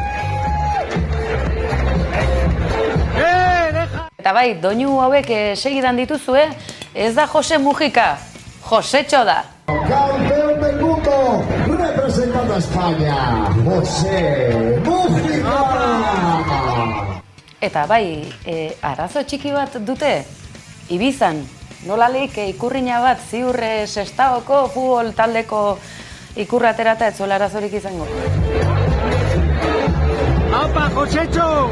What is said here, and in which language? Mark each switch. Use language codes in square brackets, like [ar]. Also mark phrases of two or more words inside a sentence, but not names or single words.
[eu] Eta bai, doinu hauek segidan dituzue, ez da Jose Mujika, Josetxo da. [es] Campeón del mundo, representando a España, Jose Mujika! [eu] Eta bai, arazo txiki bat dute, Ibizan, nolalik ikurrina bat ziur Sestaoko futbol taldeko ikurra aterata ez zuela arazorik izango. [es] ¡Apa, Josetxo!